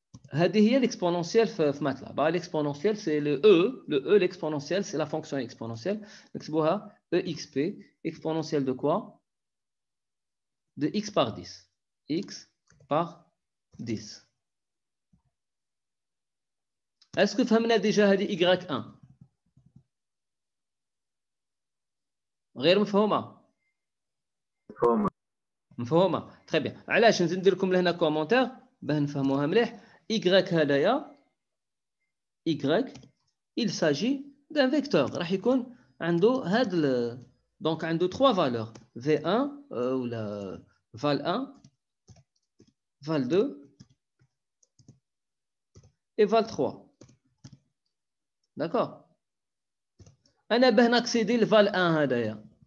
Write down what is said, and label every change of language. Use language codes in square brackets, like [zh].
[ar] هذه هي l'exponentielle في MATLAB. [fr] L'exponentielle, c'est le E. Le E, l'exponentielle, c'est la fonction exponentielle. [ar] نكتبوها [fr] EXP. Exponentielle de quoi? De x par 10. X par 10. Est-ce que فهمنا déjà هذه Y1? [ar] غير مفهومة؟ مفهومة. [fr] Très bien. [ar] علاش نزيد لكم لهنا كومونتير باه نفهموها مليح. [fr] Y هذايا Y il s'agit d'un vecteur [ar] راح يكون عنده هاد [fr] donc عنده 3 valeurs V1 ولا val1 val2 et val3. D'accord. [ar] أنا باه ناكسيدي لval1 هذايا.